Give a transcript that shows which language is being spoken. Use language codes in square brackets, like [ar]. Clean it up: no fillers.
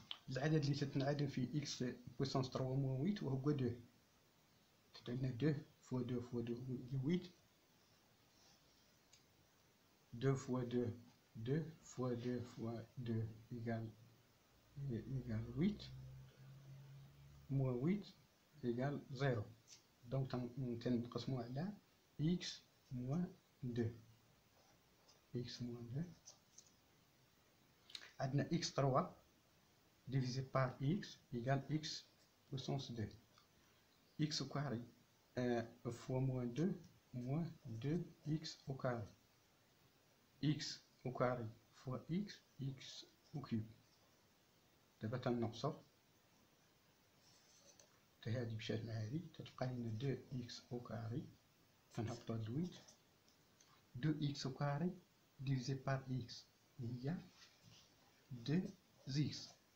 [ar] العدد اللي تتنعدم فيه [fr] x puissance 3 moins 8 [ar] وهو 2. عندنا [fr] 2 fois 2 fois 2 [ar] هي 8. [fr] 2 fois 2 2 fois 2 fois 2 égale 8 moins 8 égale 0. donc [ar] تنقسمو على [fr] x moins 2. [ar] عندنا [fr] x 3 divisé par x égale x puissance 2. x au carré fois moins 2 moins 2x au carré. x au carré fois x au cube. [ar] دابا تنقصو حتى هادي مشات مع هادي تتبقى لنا [fr] 2x au carré [ar] تنهبطو هاد 8. [fr] 2x au carré divisé par x هي 2x.